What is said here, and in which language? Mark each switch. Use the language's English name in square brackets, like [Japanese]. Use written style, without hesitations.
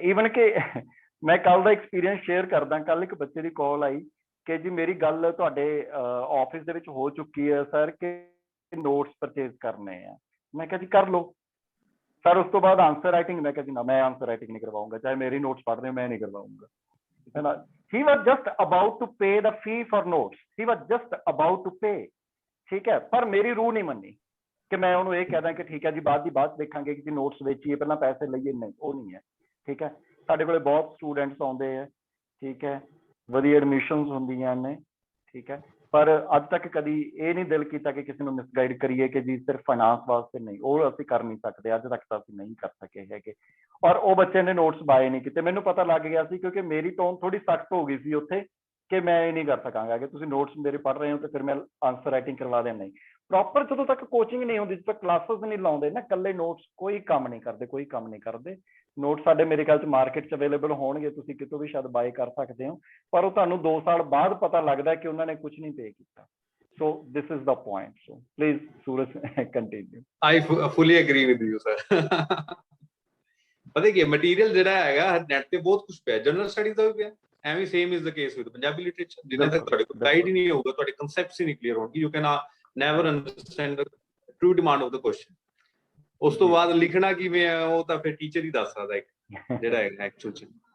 [Punjabi] Even ਕਿ ਮੈਂ ਕੱਲ ਦਾ ਐਕਸਪੀਰੀਅੰਸ ਸ਼ੇਅਰ ਕਰਦਾ। ਕੱਲ ਇੱਕ ਬੱਚੇ ਦੀ ਕਾਲ ਆਈ ਕਿ ਜੀ ਮੇਰੀ ਗੱਲ ਤੁਹਾਡੇ ਆਫਿਸ ਦੇ ਵਿੱਚ ਹੋ ਚੁੱਕੀ ਹੈ ਸਰ, ਕਿ ਨੋਟਸ ਪਰਚੇਜ਼ ਕਰਨੇ ਆ। ਮੈਂ ਕਿਹਾ ਜੀ ਕਰ ਲਓ ਸਰ। ਉਸ ਤੋਂ ਬਾਅਦ ਆਨਸਰ ਰਾਈਟਿੰਗ, ਮੈਂ ਕਿਹਾ ਜੀ ਨਾ, ਮੈਂ ਆਨਸਰ ਰਾਈਟਿੰਗ ਨਹੀਂ ਕਰਵਾਉਂਗਾ, ਚਾਹੇ ਮੇਰੀ ਨੋਟਸ ਪੜ੍ਹ ਰਹੇ, ਮੈਂ ਨਹੀਂ ਕਰਵਾਉਂਗਾ, ਹੈ ਨਾ। [English] He was just about to pay the fee for notes. He was just about to pay, [Punjabi] ਠੀਕ ਹੈ। ਪਰ ਮੇਰੀ ਰੂਹ ਨਹੀਂ ਮੰਨੀ ਕਿ ਮੈਂ ਉਹਨੂੰ ਇਹ ਕਹਿ ਦਾਂ ਕਿ ਠੀਕ ਹੈ ਜੀ, ਬਾਅਦ ਦੀ ਬਾਅਦ ਦੇਖਾਂਗੇ ਕਿ ਨੋਟਸ ਵੇਚੀਏ, ਪਹਿਲਾਂ ਪੈਸੇ ਲਈਏ। ਨਹੀਂ, ਉਹ ਨਹੀਂ ਹੈ, ਠੀਕ ਹੈ। ਸਾਡੇ ਕੋਲੇ ਬਹੁਤ ਸਟੂਡੈਂਟਸ ਆਉਂਦੇ ਆ, ਠੀਕ ਹੈ, ਵਧੀਆ ਐਡਮਿਸ਼ਨਸ ਹੁੰਦੀਆਂ ਨੇ, ਠੀਕ ਹੈ, ਪਰ ਅੱਜ ਤੱਕ ਕਦੀ ਇਹ ਨਹੀਂ ਦਿਲ ਕੀਤਾ ਕਿ ਕਿਸੇ ਨੂੰ ਮਿਸਗਾਈਡ ਕਰੀਏ ਕਿ ਜੀ ਸਿਰਫ ਫਾਈਨਾਂਸ ਵਾਸਤੇ। ਨਹੀਂ, ਉਹ ਅਸੀਂ ਕਰ ਨਹੀਂ ਸਕਦੇ, ਅੱਜ ਤੱਕ ਤਾਂ ਅਸੀਂ ਨਹੀਂ ਕਰ ਸਕੇ ਹੈਗੇ। ਔਰ ਉਹ ਬੱਚੇ ਨੇ ਨੋਟਸ ਬਾਏ ਨਹੀਂ ਕੀਤੇ। ਮੈਨੂੰ ਪਤਾ ਲੱਗ ਗਿਆ ਸੀ, ਕਿਉਂਕਿ ਮੇਰੀ ਟੋਨ ਥੋੜੀ ਸਖਤ ਹੋ ਗਈ ਸੀ ਉੱਥੇ, ਕਿ ਮੈਂ ਇਹ ਨਹੀਂ ਕਰ ਸਕਾਂਗਾ ਕਿ ਤੁਸੀਂ ਨੋਟਸ ਮੇਰੇ ਪੜ੍ਹ ਰਹੇ ਹੋ ਤੇ ਫਿਰ ਮੈਂ ਆਨਸਰ ਰਾਈਟਿੰਗ ਕਰਵਾ ਦੇਣਾ। ਨਹੀਂ, ਪ੍ਰੋਪਰ ਜਦੋਂ ਤੱਕ ਕੋਚਿੰਗ ਨਹੀਂ ਹੁੰਦੀ, ਜਦੋਂ ਤੱਕ ਕਲਾਸਿਸ ਨਹੀਂ ਲਾਉਂਦੇ ਨਾ, ਇਕੱਲੇ ਨੋਟਸ ਕੋਈ ਕੰਮ ਨਹੀਂ ਕਰਦੇ, ਕੋਈ ਕੰਮ ਨਹੀਂ ਕਰਦੇ। ਨੋਟਸ ਸਾਡੇ ਮੇਰੇ ਖਿਆਲ 'ਚ ਮਾਰਕੀਟ 'ਚ ਅਵੇਲੇਬਲ ਹੋਣਗੇ, ਤੁਸੀਂ ਕਿਤੋਂ ਵੀ ਸ਼ਾਇਦ ਬਾਏ ਕਰ ਸਕਦੇ ਹੋ, ਪਰ ਉਹ ਤੁਹਾਨੂੰ 2 ਸਾਲ ਬਾਅਦ ਪਤਾ ਲੱਗਦਾ ਕਿ ਉਹਨਾਂ ਨੇ ਕੁਝ ਨਹੀਂ ਪੇ ਕੀਤਾ। [English] So this is the point. So please, Suraj, continue. I fully agree with you, sir. [Punjabi] ਪਤਾ ਕੀ ਮਟੀਰੀਅਲ ਜਿਹੜਾ ਹੈਗਾ ਨੈਟ ਤੇ ਬਹੁਤ ਕੁਝ ਪਿਆ, ਜਨਰਲ ਸਟੱਡੀਜ਼ ਦਾ ਵੀ ਪਿਆ, ਐਵੇਂ [English] Same is the case with Punjabi literature. [Punjabi] ਜਿੰਨਾ ਤੱਕ ਤੁਹਾਡੇ ਕੋਲ ਗਾਈਡ ਹੀ ਨਹੀਂ ਹੋਊਗਾ, ਤੁਹਾਡੇ ਕਨਸੈਪਟਸ ਹੀ ਨਹੀਂ ਕਲੀਅਰ ਹੋਣਗੇ, [English] You can never understand the true demand of the question. [Punjabi] ਉਸ ਤੋਂ ਬਾਅਦ ਲਿਖਣਾ ਕਿਵੇਂ ਹੈ, ਉਹ ਤਾਂ ਫਿਰ ਟੀਚਰ ਹੀ ਦੱਸ ਸਕਦਾ ਹੈ, ਜਿਹੜਾ ਹੈਗਾ ਐਕਚੁਅਲ 'ਚ।